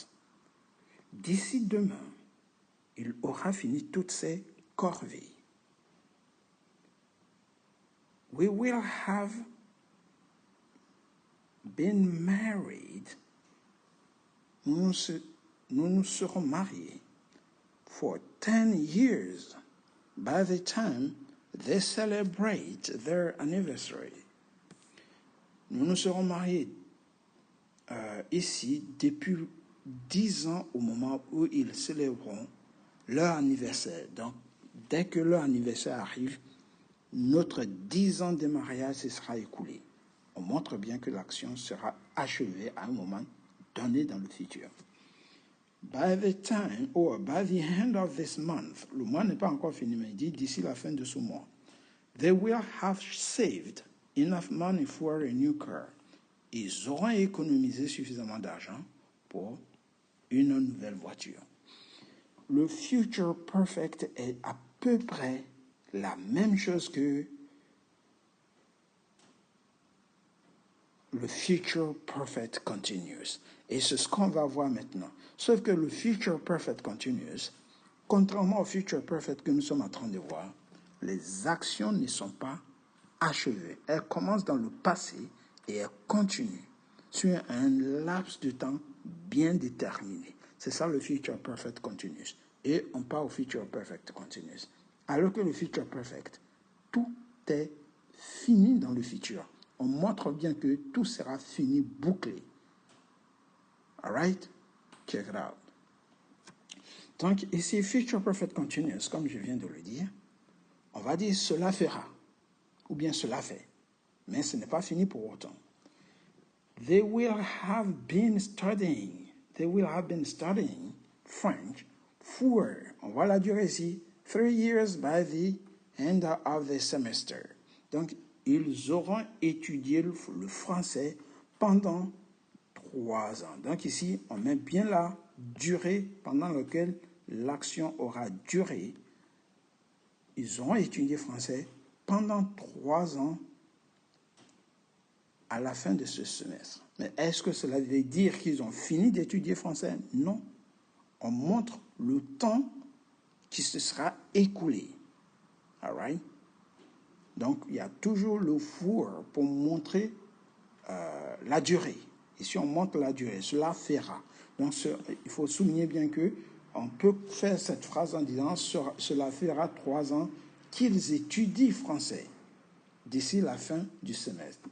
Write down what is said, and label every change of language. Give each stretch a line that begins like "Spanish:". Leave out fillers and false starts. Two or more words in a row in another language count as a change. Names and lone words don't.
French: D'ici demain, il aura fini toutes ses corvées.
English: We will have been married.
French: Nous nous serons mariés
English: for 10 years by the time they celebrate their anniversary.
French: Nous nous serons mariés ici depuis 10 ans au moment où ils célébreront leur anniversaire. Donc, dès que leur anniversaire arrive, notre 10 ans de mariage se sera écoulé. On montre bien que l'action sera achevée à un moment donné dans le futur.
English: By the time, or by the end of this month,
French: le mois n'est pas encore fini, mais il dit d'ici la fin de ce mois,
English: they will have saved enough money for a new car.
French: Ils auront économisé suffisamment d'argent pour une nouvelle voiture. Le
English: future perfect
French: est à peu près la même chose que le
English: future perfect continuous.
French: Et c'est ce qu'on va voir maintenant. Sauf que le
English: future perfect continuous,
French: contrairement au
English: future perfect
French: que nous sommes en train de voir, les actions ne sont pas achevées. Elles commencent dans le passé et elles continuent sur un laps de temps bien déterminé. C'est ça le
English: future perfect continuous.
French: Et on parle au
English: future perfect continuous.
French: Alors que le
English: future perfect,
French: tout est fini dans le futur. On montre bien que tout sera fini, bouclé.
English: All right? Check it out.
French: Donc, ici,
English: future perfect continuous,
French: comme je viens de le dire, on va dire cela fera, ou bien cela fait. Mais ce n'est pas fini pour autant.
English: They will have been studying French for,
French: on voit la durée ici,
English: 3 years by the end of the semester.
French: Donc, ils auront étudié le français pendant 3 ans. Donc ici, on met bien la durée pendant laquelle l'action aura duré. Ils auront étudié français pendant 3 ans à la fin de ce semestre. Mais est-ce que cela veut dire qu'ils ont fini d'étudier français? Non. On montre le temps qui se sera écoulé.
English: All right?
French: Donc, il y a toujours le for pour montrer la durée. Ici, on montre la durée. Cela fera. Donc, il faut souligner bien que on peut faire cette phrase en disant cela fera 3 ans qu'ils étudient français d'ici la fin du semestre.